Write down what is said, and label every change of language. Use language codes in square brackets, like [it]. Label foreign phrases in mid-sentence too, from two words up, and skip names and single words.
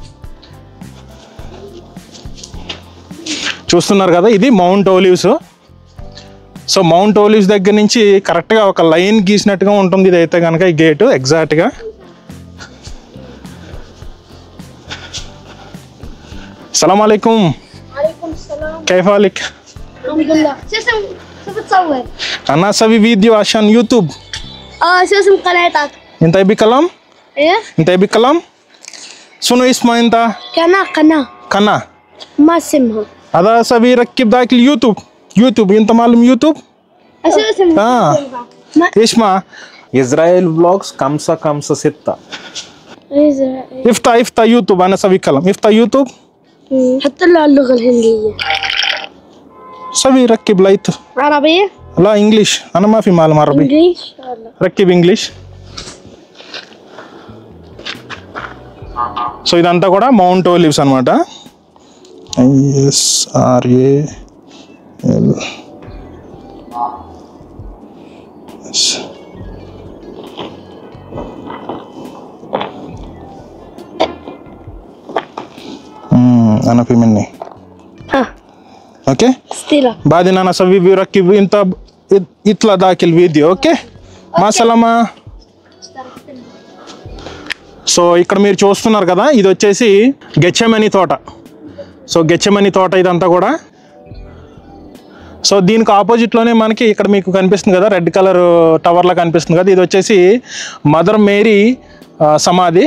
[te] చూస్తున్నారు కదా, ఇది మౌంట్ ఓలివ్స్. సో మౌంట్ ఓలివ్స్ దగ్గర నుంచి కరెక్ట్గా ఒక లైన్ గీసినట్టుగా ఉంటుంది ఇదైతే కనుక ఈ గేటు ఎగ్జాక్ట్గా. [ar] سلام عليكم. كيف حالك؟ الحمد لله. شو بتصور؟ أنا أسوي فيديو عشان يوتيوب. شو اسم قناتك؟ أنت يبي كلام؟ ايه؟ أنت يبي كلام؟ شنو اسمه أنت؟ قناة. ما اسمها؟ هذا أسوي ركب ذاك اليوتيوب. أنت معلم يوتيوب؟ شو اسم؟ اسمع إسرائيل فلوجز 556. افتح يوتيوب. أنا أسوي كلام. افتح يوتيوب. حتى له اللغة الهندية. سوي ركب لايت. عربية؟ لا انجليش. انا ما في معلم عربي. انجليش؟ ركب انجليش. [te] సో ఇదంతా కూడా మౌంట్ ఓలివ్స్ అనమాట. ISRAL. [ar] انا في مني. اوكي ستيلا. بعدين انا اسوي بركب انت يطلع ذاك الفيديو. اوكي مع السلامه. [te] సో ఇక్కడ మీరు చూస్తున్నారు కదా, ఇది వచ్చేసి గెచ్చమని తోట. సో గెచ్చమని తోట ఇదంతా కూడా. సో దీనికి ఆపోజిట్లోనే మనకి ఇక్కడ మీకు కనిపిస్తుంది కదా, [en] red color [te] టవర్లా కనిపిస్తుంది కదా, ఇది వచ్చేసి మదర్ మేరీ సమాధి.